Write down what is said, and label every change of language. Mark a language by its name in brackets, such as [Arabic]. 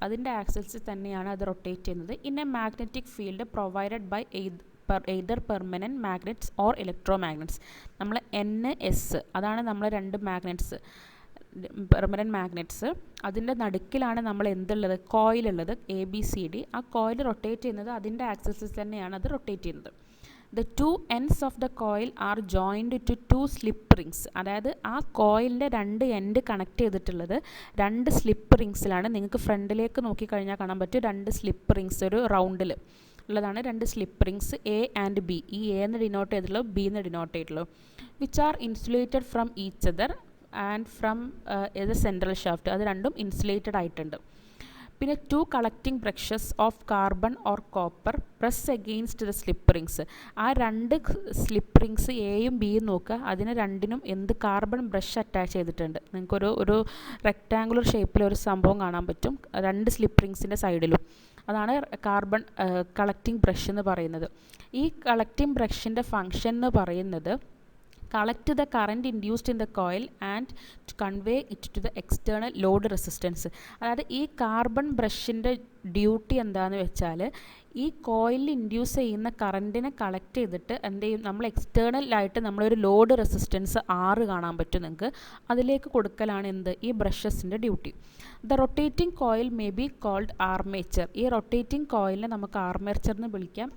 [Malayalam] അതിൻ്റെ ആക്സിസിൽ തന്നെയാണ് അത് റൊട്ടേറ്റ് ചെയ്യുന്നത്. [English] In a magnetic field provided by either permanent magnets or electro magnets. [Malayalam] നമ്മൾ NS അതാണ് നമ്മൾ രണ്ട് മാഗ്നറ്റ്സ്, പെർമനൻറ്റ് മാഗ്നറ്റ്സ്. അതിൻ്റെ നടുക്കിലാണ് നമ്മൾ എന്തുള്ളത്, കോയിലുള്ളത് ABCD. ആ കോയിൽ റൊട്ടേറ്റ് ചെയ്യുന്നത് അതിൻ്റെ ആക്സിസിൽ തന്നെയാണ് അത് റൊട്ടേറ്റ് ചെയ്യുന്നത്. [English] The two ends of the coil are joined to two slip rings. [Malayalam] അതായത് ആ കോയിലിൻ്റെ രണ്ട് എൻഡ് കണക്ട് ചെയ്തിട്ടുള്ളത് രണ്ട് സ്ലിപ്പ് റിങ്സിലാണ്. നിങ്ങൾക്ക് ഫ്രണ്ടിലേക്ക് നോക്കിക്കഴിഞ്ഞാൽ കാണാൻ പറ്റും രണ്ട് സ്ലിപ്പ് റിങ്സ് ഒരു റൗണ്ടിൽ ഉള്ളതാണ് രണ്ട് slip rings A and B. ഈ A എന്ന് ഡിനോട്ട് ചെയ്തിട്ടുള്ളൂ, B എന്ന് ഡിനോട്ട് ചെയ്തിട്ടുള്ളൂ. [English] Which are insulated from each other and from the central shaft. [Malayalam] അത് രണ്ടും ഇൻസുലേറ്റഡ് ആയിട്ടുണ്ട്. പിന്നെ [English] Two collecting brushes of carbon or copper press against the slip rings. [Malayalam] ആ രണ്ട് സ്ലിപ്പ് റിങ്സ് എയും ബിയും നോക്കുക, അതിന് രണ്ടിനും എന്ത് കാർബൺ ബ്രഷ് അറ്റാച്ച് ചെയ്തിട്ടുണ്ട്. നിങ്ങൾക്കൊരു റെക്റ്റാങ്കുലർ ഷേപ്പിലൊരു സംഭവം കാണാൻ പറ്റും രണ്ട് സ്ലിപ്പ് റിങ്സിൻ്റെ സൈഡിലും. അതാണ് കാർബൺ കളക്റ്റിംഗ് ബ്രഷ് എന്ന് പറയുന്നത്. ഈ കളക്റ്റിംഗ് ബ്രഷിൻ്റെ ഫങ്ഷൻ എന്ന് പറയുന്നത് [English] collect the current induced in the coil and to convey it to the external load resistance. [Malayalam] അതായത് ഈ കാർബൺ ബ്രഷിൻ്റെ ഡ്യൂട്ടി എന്താണെന്ന് വെച്ചാൽ ഈ കോയിലിൽ ഇൻഡ്യൂസ് ചെയ്യുന്ന കറൻറ്റിനെ കളക്ട് ചെയ്തിട്ട് എന്ത് ചെയ്യും, നമ്മൾ എക്സ്റ്റേണലായിട്ട് നമ്മളൊരു ലോഡ് റെസിസ്റ്റൻസ് 6 കാണാൻ പറ്റും നിങ്ങൾക്ക്, അതിലേക്ക് കൊടുക്കലാണ് എന്ത്, ഈ ബ്രഷസിൻ്റെ duty. [English] The rotating coil may be called armature. [Malayalam] ഈ റൊട്ടേറ്റിംഗ് കോയിലിനെ നമുക്ക് ആർമേച്ചർ എന്ന് വിളിക്കാം.